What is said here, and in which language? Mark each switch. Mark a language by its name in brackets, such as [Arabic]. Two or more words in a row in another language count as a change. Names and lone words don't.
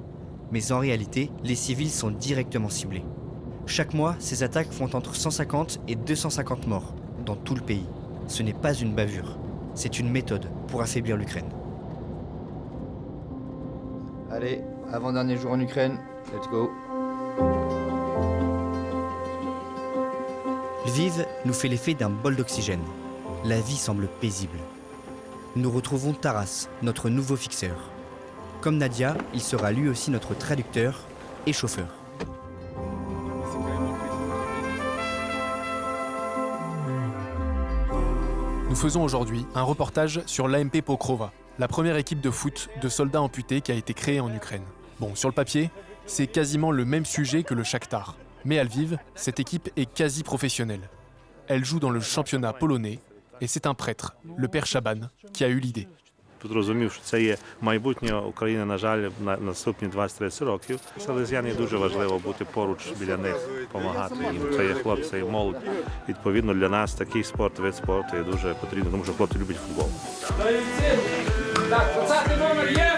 [French] Mais en réalité, les civils sont directement ciblés. Chaque mois, ces attaques font entre 150 et 250 morts dans tout le pays. Ce n'est pas une bavure, c'est une méthode pour affaiblir l'Ukraine. Allez, avant-dernier jour en Ukraine, [English] let's go. [French] Lviv nous fait l'effet d'un bol d'oxygène. La vie semble paisible. Nous retrouvons Taras, notre nouveau fixeur. Comme Nadia, il sera lui aussi notre traducteur et chauffeur. Nous faisons aujourd'hui un reportage sur l'AMP Pokrova, la première équipe de foot de soldats amputés qui a été créée en Ukraine. Bon, sur le papier, c'est quasiment le même sujet que le Shakhtar. Mais à Lviv, cette équipe est quasi professionnelle. Elle joue dans le championnat polonais et c'est un prêtre, le père Shaban, qui a eu l'idée. [Ukrainian] Тут розумів, що це є майбутнє України, на жаль, на наступні 20-30 років. Селезяни дуже важливо бути поруч біля них, допомагати їм. Це є хлопці і молодь. Відповідно, для нас такий спорт, вид спорту є дуже потрібний, тому що хлопці люблять футбол. Так, 20 номер є!